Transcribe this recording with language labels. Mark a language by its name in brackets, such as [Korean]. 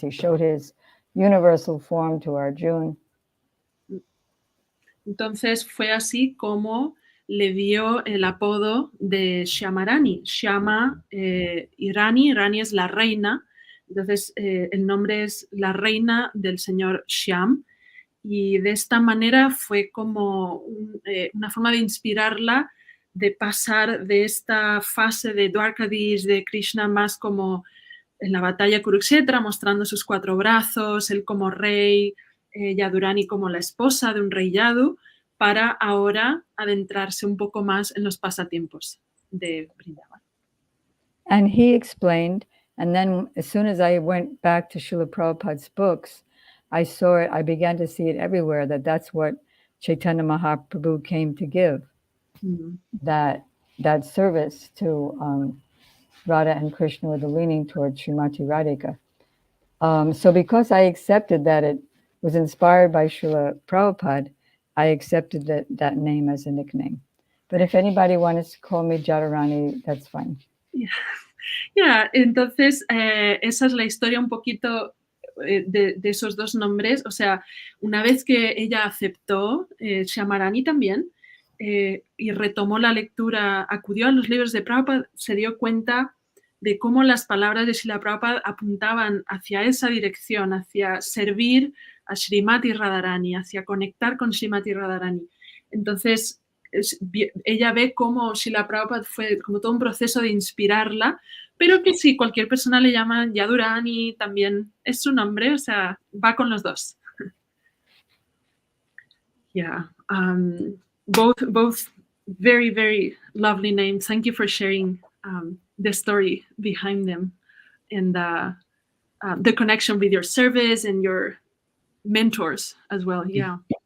[English] He showed his universal form to Arjuna. [Spanish] Entonces fue así como le dio el apodo de Syamarani. Shyama y Rani es la reina. Entonces el nombre es la reina del señor Shyam. Y de esta manera fue como una forma de inspirarla, de pasar de esta fase de Dwarkadish, de Krishna, más como en la batalla Kurukshetra, mostrando sus cuatro brazos, él como rey, Yadurani como la esposa de un rey Yadu, para ahora adentrarse un poco más en los pasatiempos de Vrindavan. [English] And he explained, and then as soon as I went back to Srila Prabhupada's books, I saw it, I began to see it everywhere, that's what Chaitanya Mahaprabhu came to give, that service to Radha and Krishna with a leaning towards Srimati Radhika. So because I accepted that it was inspired by Srila Prabhupada, I accepted that name as a nickname. But if anybody wants to call me Jadurani, that's fine. [Spanish] Yeah, entonces esa es la historia un poquito de esos dos nombres. O sea, una vez que ella aceptó, Syamarani también, y retomó la lectura, acudió a los libros de Prabhupada, se dio cuenta de cómo las palabras de Srila Prabhupada apuntaban hacia esa dirección, hacia servir a Srimati Radharani, hacia conectar con Srimati Radharani. Entonces, ella ve cómo Srila Prabhupada fue como todo un proceso de inspirarla, pero que si cualquier persona le llama Yadurani, también es su nombre, o sea, va con los dos. [English] Yeah, both very, very lovely names. Thank you for sharing the story behind them and the connection with your service and your mentors as well. Yeah.